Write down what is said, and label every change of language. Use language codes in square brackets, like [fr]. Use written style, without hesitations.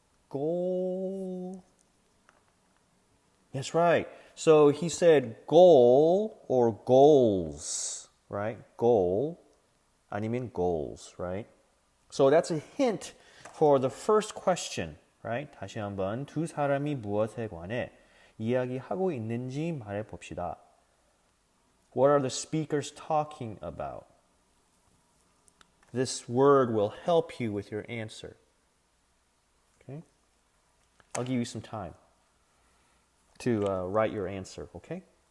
[en] Goal. That's right. So he said goal or goals, right? Goal [ko] 아니면 [en] goals, right? So that's a hint for the first question, right? [ko] 다시 한번 두 사람이 무엇에 관해 이야기하고 있는지 말해 봅시다. [en] What are the speakers talking about? This word will help you with your answer. Okay? I'll give you some time to write your answer, okay?